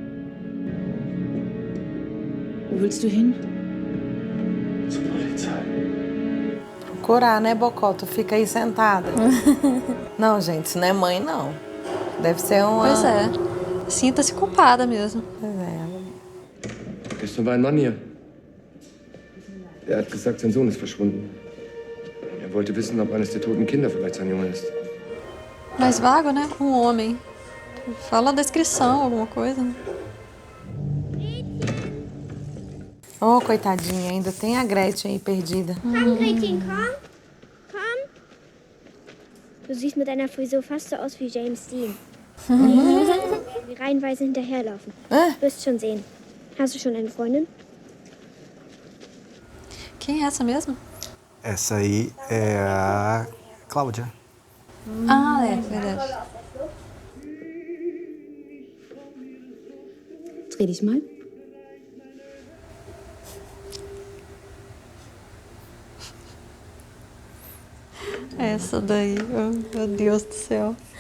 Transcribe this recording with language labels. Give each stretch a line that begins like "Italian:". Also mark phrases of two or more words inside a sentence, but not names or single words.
German: Wo willst du hin? Zur Polizei.
Portuguese: Procurar, né, Bocó? Tu fica aí sentada. Não, gente, isso não é mãe, não. Deve ser uma... Pois é. Sinta-se culpada mesmo. Pois é.
German: Gestern war ein Mann hier. Er hat gesagt, sein Sohn ist verschwunden. Er wollte wissen, ob eines der toten Kinder vielleicht sein Junge ist.
Portuguese: Mais vago, né? Um homem. Fala a descrição, alguma coisa, né? Oh, coitadinha, ainda tem a Gretchen aí perdida.
German: Komm, Gretchen, komm. Komm. Du siehst mit deiner Frisur fast so aus wie James Dean. Wir reihenweise hinterherlaufen. Wirst schon sehen. Hast du schon eine Freundin?
Portuguese: Quem é essa mesmo? Essa aí é a Cláudia. Ah, é, verdade.
German: Dreh dich mal.
Portuguese: Essa daí, oh, meu Deus do céu.